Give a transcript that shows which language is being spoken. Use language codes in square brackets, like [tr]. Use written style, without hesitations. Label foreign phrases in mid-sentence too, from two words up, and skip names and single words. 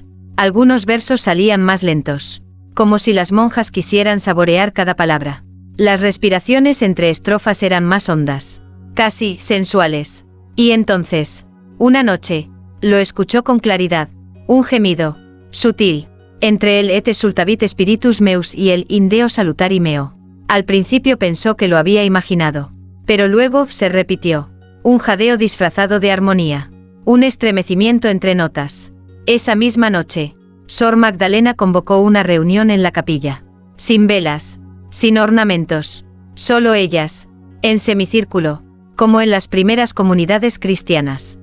[es] Algunos versos salían más lentos, como si las monjas quisieran saborear cada palabra. Las respiraciones entre estrofas eran más hondas, casi sensuales. Y entonces, una noche, lo escuchó con claridad. Un gemido, sutil, entre el [la] et exultavit spiritus meus [es] y el [la] in Deo salutari meo. [es] Al principio pensó que lo había imaginado, pero luego se repitió. Un jadeo disfrazado de armonía. Un estremecimiento entre notas. Esa misma noche, Sor Magdalena convocó una reunión en la capilla. Sin velas, sin ornamentos, solo ellas, en semicírculo, como en las primeras comunidades cristianas.